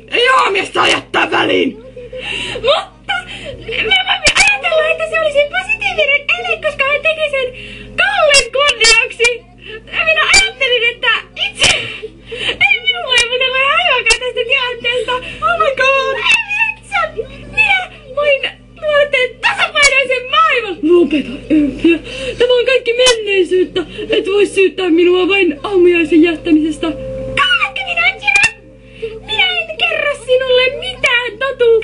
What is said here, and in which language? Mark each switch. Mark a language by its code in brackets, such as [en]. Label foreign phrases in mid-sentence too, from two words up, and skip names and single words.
[fi] Ei aamiosta jättää väliin! Mutta... Mä voin ajatella, että se olisi positiivinen ele, koska hän teki sen Kallen kunniaksi! Minä ajattelin, että itse... Ei minulla ei muuten ole hajuakaan tästä tilanteesta. [en] Oh my god! [fi] Minä voin luoda tasapainoisen maailman. Lopeta, Eufia. Tämä on kaikki menneisyyttä. Et voi syyttää minua vain aamiaisen jättämisestä. Kuuletko minua, Jena? Minä en kerro sinulle mitään totuuksia.